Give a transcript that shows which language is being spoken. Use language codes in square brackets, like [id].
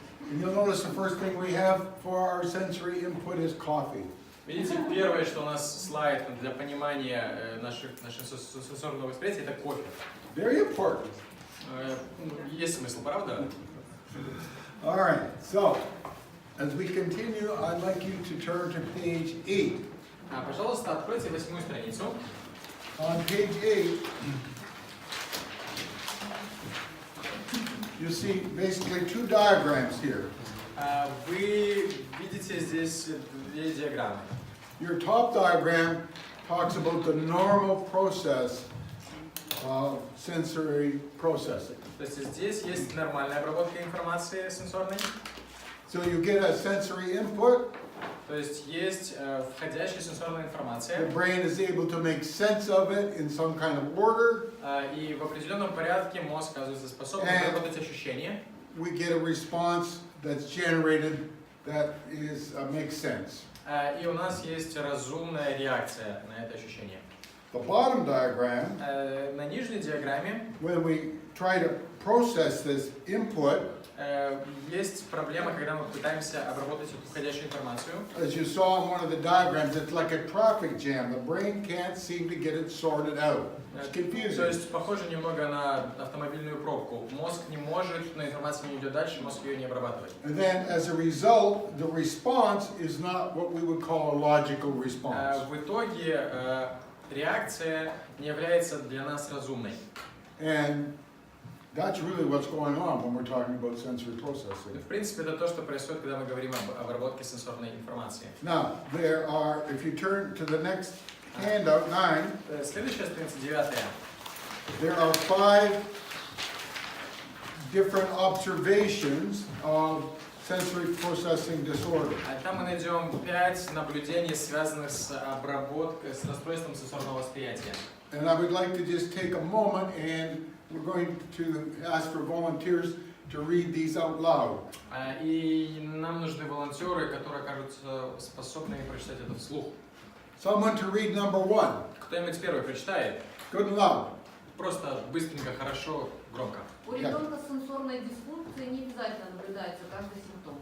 [en] And you'll notice the first thing we have for our sensory input is coffee. [ru] Видите, первое, что у нас слайд для понимания нашего сенсорного восприятия, это кофе. [en] Very important. [ru] Есть смысл, правда? [en] All right, so as we continue, I'd like you to turn to page 8. [ru] Пожалуйста, откройте 8-ю страницу. [en] On page 8, you see basically two diagrams here. [ru] Вы видите здесь две диаграммы. [en] Your top diagram talks about the normal process of sensory processing. [ru] То есть здесь есть нормальная обработка информации сенсорной. [en] So you get a sensory input. [ru] То есть есть входящая сенсорная информация. [en] The brain is able to make sense of it in some kind of order. [ru] И в определенном порядке мозг оказывается способен обработать ощущения. [en] We get a response that's generated that is makes sense. [ru] И у нас есть разумная реакция на это ощущение. [en] The bottom diagram, [ru] На нижней диаграмме [en] when we try to process this input, [ru] есть проблема, когда мы пытаемся обработать эту входящую информацию. [en] as you saw in one of the diagrams, it's like a traffic jam. The brain can't seem to get it sorted out. It's [ru] То [en] confusing. [ru] есть похоже немного на автомобильную пробку. Мозг не может, но информация не идет дальше, мозг ее не обрабатывает. [en] And then, as a result, the response is not what we would call a logical response. [ru] В итоге реакция не является для нас разумной. [en] And that's really what's going on when we're talking about sensory processing. [ru] В принципе, это то, что происходит, когда мы говорим об обработке сенсорной информации. [en] Now, there are, if you turn to the next handout, 9, [ru] Следующая страница, 9. [en] there are 5 different observations of sensory processing disorder. [ru] Там мы найдем 5 наблюдений, связанных с обработкой, с расстройством сенсорного восприятия. [en] And I would like to just take a moment and we're going to ask for volunteers to read these out loud. [ru] И нам нужны волонтеры, которые окажутся способными прочитать это вслух. [en] Someone to read number 1. [ru] Кто-нибудь первый прочитает? [en] Good and loud. [ru] Просто быстренько, хорошо, громко. У ребенка с сенсорной дисфункцией не обязательно наблюдается каждый симптом.